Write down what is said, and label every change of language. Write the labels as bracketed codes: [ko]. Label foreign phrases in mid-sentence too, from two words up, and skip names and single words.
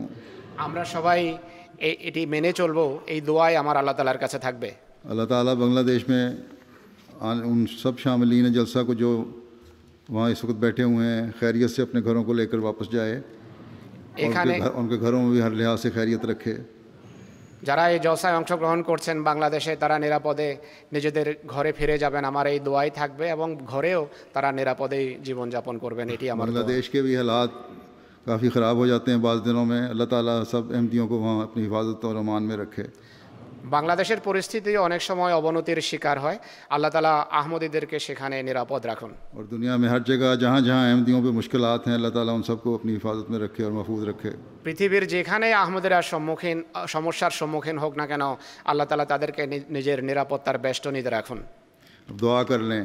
[bn] আমরা সবাই এটি মেনে চলবো, এই দোয়াই আমার আল্লাহ তাআলার কাছে থাকবে। [ur] اللہ تعالیٰ بنگلہ دیش میں ان سب شاملین جلسہ کو جو وہاں اس وقت بیٹھے ہوئے ہیں خیریت سے اپنے گھروں کو لے کر واپس جائے اور ان کے گھروں میں بھی ہر لحاظ سے خیریت رکھے۔ [bn] যারা এই জলসায় অংশগ্রহণ করছেন বাংলাদেশে তারা নিরাপদে নিজেদের ঘরে ফিরে যাবেন, আমার এই দোয়াই থাকবে, এবং ঘরেও তারা নিরাপদেই জীবনযাপন করবেন, এটি আমার [ur] بنگلہ دیش کے بھی حالات کافی خراب ہو جاتے ہیں بعض دنوں میں، اللہ تعالیٰ سب احمدیوں کو وہاں اپنی حفاظت اور امان میں رکھے۔ [bn] বাংলাদেশের পরিস্থিতি অনেক সময় অবনতির শিকার হয়, আল্লাহ তাআলা আহমদীদেরকে সেখানে নিরাপদ রাখুন। [ur] اور دنیا میں ہر جگہ جہاں جہاں احمدیوں پہ مشکلات ہیں اللہ تعالیٰ ان سب کو اپنی حفاظت میں رکھے اور محفوظ رکھے۔ [bn] পৃথিবীর যেখানে আহমদীরা সমস্যার সম্মুখীন হোক না কেন আল্লাহ তাআলা তাদেরকে নিজের নিরাপত্তার বেষ্টনীতে রাখুন। [ur] اب دعا کر لیں۔